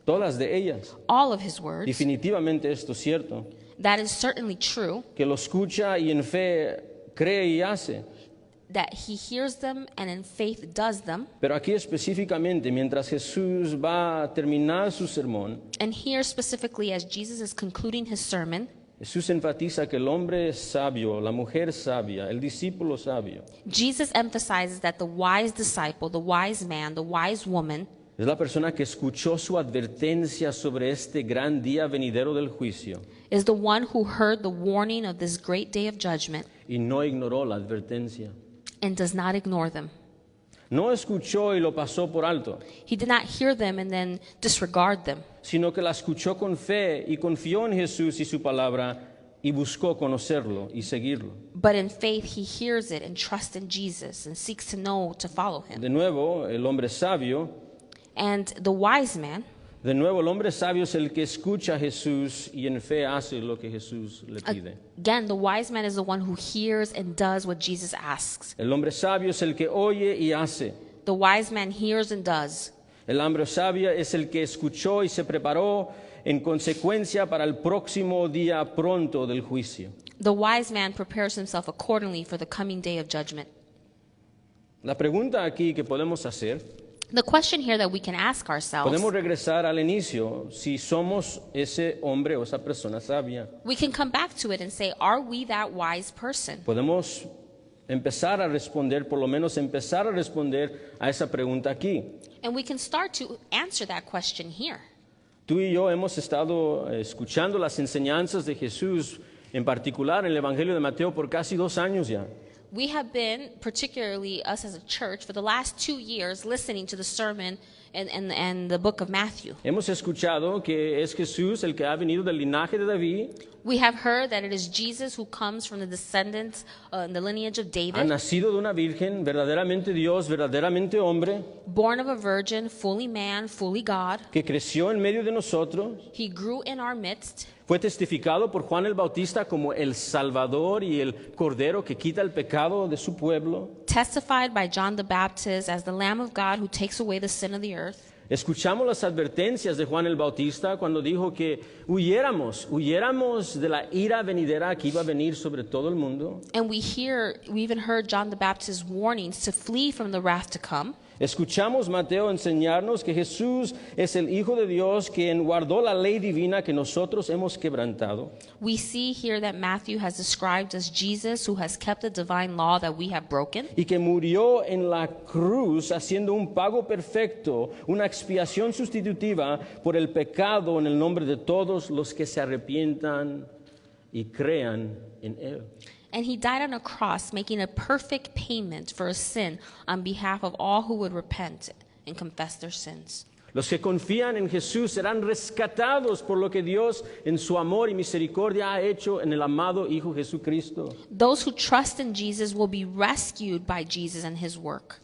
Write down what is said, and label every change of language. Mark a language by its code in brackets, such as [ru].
[es] Todas de ellas. [en] all of his words. [es] Definitivamente esto es cierto. [en] That is certainly true, [es] Que lo escucha y en fe cree y hace. [en] that he hears them and in faith does them. [es] Pero aquí específicamente, mientras Jesús va a terminar su sermón, [en] And here specifically, as Jesus is concluding his sermon, [es] Jesús enfatiza que el hombre sabio, la mujer sabia, el discípulo sabio, [en] Jesus emphasizes that the wise disciple, the wise man, the wise woman [es] es la persona que escuchó su advertencia sobre este gran día venidero del juicio [en] is the one who heard the warning of this great day of judgment [es] y no ignoró la advertencia. [en] and does not ignore them. [es] No escuchó y lo pasó por alto, [en] He did not hear them and then disregard them, [es] sino que la escuchó con fe y confió en Jesús y su palabra y buscó conocerlo y seguirlo. [en] but in faith he hears it and trusts in Jesus and seeks to know, to follow him. [es] De nuevo, el hombre sabio, [en] And the wise man, [es] de nuevo, el hombre sabio es el que escucha a Jesús y en fe hace lo que Jesús le pide. [en] again, the wise man is the one who hears and does what Jesus asks. [es] El hombre sabio es el que oye y hace. [en] The wise man hears and does. [es] El hombre sabio es el que escuchó y se preparó en consecuencia para el próximo día pronto del juicio. [en] The wise man prepares himself accordingly for the coming day of judgment. [es] La pregunta aquí que podemos hacer, [en] The question here that we can ask ourselves, [es] podemos regresar al inicio, si somos ese hombre o esa persona sabia. [en] we can come back to it and say, are we that wise person? [es] Podemos empezar a responder, por lo menos empezar a responder a esa pregunta aquí. [en] And we can start to answer that question here. [es] Tú y yo hemos estado escuchando las enseñanzas de Jesús, en particular en el Evangelio de Mateo, por casi 2 años ya. [en] We have been, particularly us as a church, for the last 2 years listening to the sermon and the book of Matthew. [es] Hemos escuchado que es Jesús el que ha venido del linaje de David, [en] We have heard that it is Jesus who comes from the descendants in the lineage of [es] ha [en] David, [es] nacido de una virgen, verdaderamente Dios, verdaderamente hombre, [en] born of a virgin, fully man, fully God. [es] que creció en medio de nosotros. [en] He grew in our midst. [es] Fue testificado por Juan el Bautista como el Salvador y el Cordero que quita el pecado de su pueblo. [en] Testified by John the Baptist as the Lamb of God who takes away the sin of the earth. [es] Escuchamos las advertencias de Juan el Bautista cuando dijo que huyéramos de la ira venidera que iba a venir sobre todo el mundo. [en] And we even heard John the Baptist's warnings to flee from the wrath to come. [es] Escuchamos Mateo enseñarnos que Jesús es el Hijo de Dios quien guardó la ley divina que nosotros hemos quebrantado. [en] We see here that Matthew has described as Jesus who has kept the divine law that we have broken, [es] Y que murió en la cruz haciendo un pago perfecto, una expiación sustitutiva por el pecado en el nombre de todos los que se arrepientan y crean en Él. [en] and he died on a cross, making a perfect payment for a sin on behalf of all who would repent and confess their sins. [es] Los que confían en Jesús serán rescatados por lo que Dios en su amor y misericordia ha hecho en el amado Hijo Jesucristo. [en] Those who trust in Jesus will be rescued by Jesus and his work.